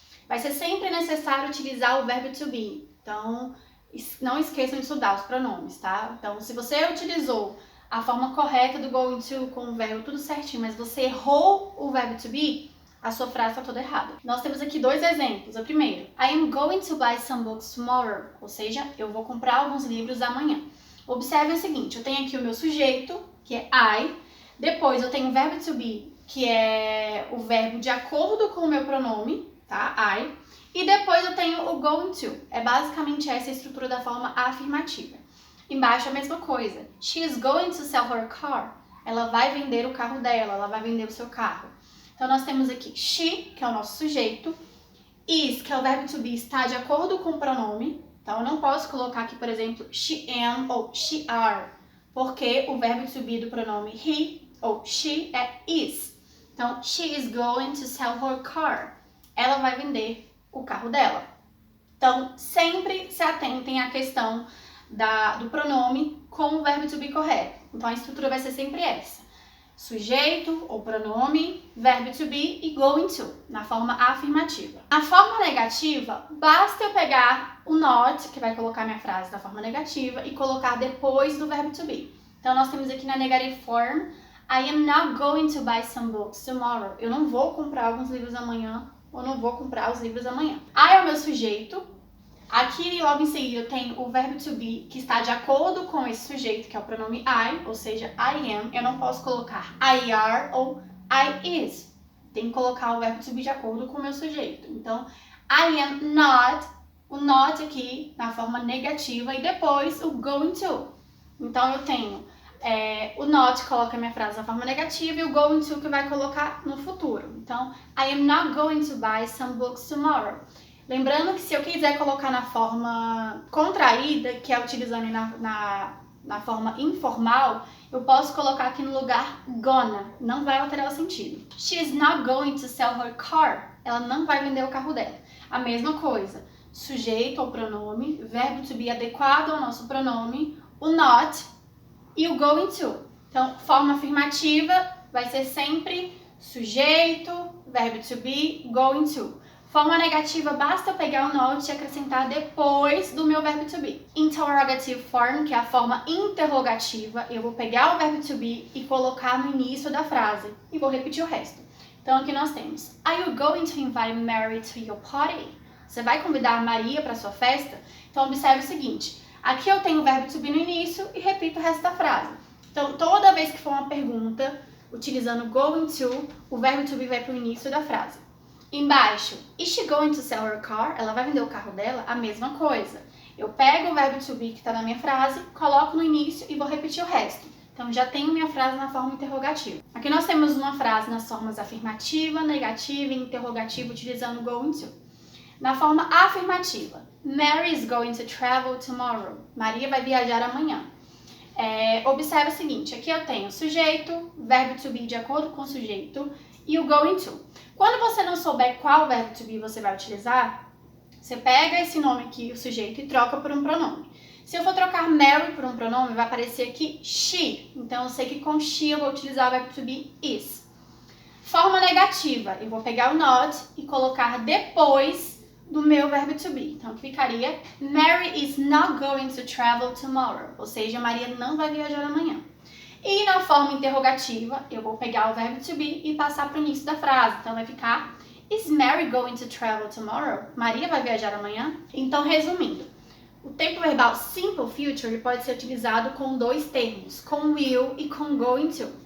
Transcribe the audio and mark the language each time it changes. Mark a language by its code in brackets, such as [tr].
[pt] Vai ser sempre necessário utilizar o verbo to be. Então, não esqueçam de estudar os pronomes, tá? Então, se você utilizou a forma correta do going to com o verbo tudo certinho, mas você errou o verbo to be, a sua frase está toda errada. Nós temos aqui dois exemplos. O primeiro, [en] I am going to buy some books tomorrow. [pt] Ou seja, eu vou comprar alguns livros amanhã. Observe o seguinte, eu tenho aqui o meu sujeito, que é I. Depois eu tenho o verbo to be, que é o verbo de acordo com o meu pronome, tá? I. E depois eu tenho o going to. É basicamente essa a estrutura da forma afirmativa. Embaixo a mesma coisa. [en] She is going to sell her car. [pt] Ela vai vender o carro dela, ela vai vender o seu carro. Então nós temos aqui she, que é o nosso sujeito. Is, que é o verbo to be, está de acordo com o pronome. Então eu não posso colocar aqui, por exemplo, she am ou she are, porque o verbo to be do pronome he ou she é is. Então, [en] she is going to sell her car. [pt] Ela vai vender o carro dela. Então, sempre se atentem à questão do pronome com o verbo to be correto. Então, a estrutura vai ser sempre essa. Sujeito ou pronome, verbo to be e going to, na forma afirmativa. Na forma negativa, basta eu pegar o not, que vai colocar minha frase da forma negativa, e colocar depois do verbo to be. Então, nós temos aqui na [en] negative form, I am not going to buy some books tomorrow. [pt] Eu não vou comprar alguns livros amanhã, ou não vou comprar os livros amanhã. I é o meu sujeito. Aqui, logo em seguida, eu tenho o verbo to be, que está de acordo com esse sujeito, que é o pronome I, ou seja, I am. Eu não posso colocar I are ou I is. Tem que colocar o verbo to be de acordo com o meu sujeito. Então, I am not, o not aqui na forma negativa, e depois o going to. Então, eu tenho o not coloca a minha frase na forma negativa e o going to que vai colocar no futuro. Então, [en] I am not going to buy some books tomorrow. [pt] Lembrando que se eu quiser colocar na forma contraída, que é utilizando na forma informal, eu posso colocar aqui no lugar gonna. Não vai alterar o sentido. [en] She is not going to sell her car. [pt] Ela não vai vender o carro dela. A mesma coisa. Sujeito ou pronome, verbo to be adequado ao nosso pronome, o not e o going to. Então, forma afirmativa vai ser sempre sujeito, verbo to be, going to. Forma negativa, basta eu pegar o not e acrescentar depois do meu verbo to be. Interrogative form, que é a forma interrogativa, eu vou pegar o verbo to be e colocar no início da frase. E vou repetir o resto. Então, aqui nós temos, [en] Are you going to invite Mary to your party? [pt] Você vai convidar a Maria para sua festa? Então, observe o seguinte. Aqui eu tenho o verbo to be no início e repito o resto da frase. Então, toda vez que for uma pergunta, utilizando going to, o verbo to be vai para o início da frase. Embaixo, [en] is she going to sell her car? [pt] Ela vai vender o carro dela? A mesma coisa. Eu pego o verbo to be que está na minha frase, coloco no início e vou repetir o resto. Então, já tenho minha frase na forma interrogativa. Aqui nós temos uma frase nas formas afirmativa, negativa e interrogativa, utilizando going to. Na forma afirmativa, [en] Mary is going to travel tomorrow. [pt] Maria vai viajar amanhã. Observe o seguinte, aqui eu tenho sujeito, verbo to be de acordo com o sujeito e o going to. Quando você não souber qual verbo to be você vai utilizar, você pega esse nome aqui, o sujeito, e troca por um pronome. Se eu for trocar Mary por um pronome, vai aparecer aqui she. Então, eu sei que com she eu vou utilizar o verbo to be is. Forma negativa, eu vou pegar o not e colocar depois do meu verbo to be. Então, ficaria [en] Mary is not going to travel tomorrow. [pt] Ou seja, Maria não vai viajar amanhã. E na forma interrogativa, eu vou pegar o verbo to be e passar para o início da frase. Então, vai ficar [en] Is Mary going to travel tomorrow? [pt] Maria vai viajar amanhã? Então, resumindo, o tempo verbal simple future pode ser utilizado com dois termos, com will e com going to.